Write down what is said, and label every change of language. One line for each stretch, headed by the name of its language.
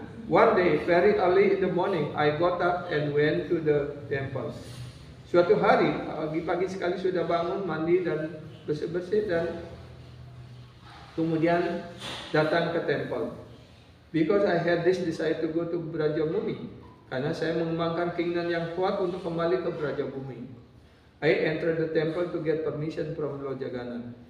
English: One day, very early in the morning, I got up and went to the temple.
Indonesian: Suatu hari, pagi sekali sudah bangun, mandi dan bersih-bersih dan kemudian datang ke temple.
English: Because I had this desire to go to Brajabhumi.
Indonesian: Karena saya mengembangkan keinginan yang kuat untuk kembali ke Brajabhumi.
English: I entered the temple to get permission from Lord Jagannath.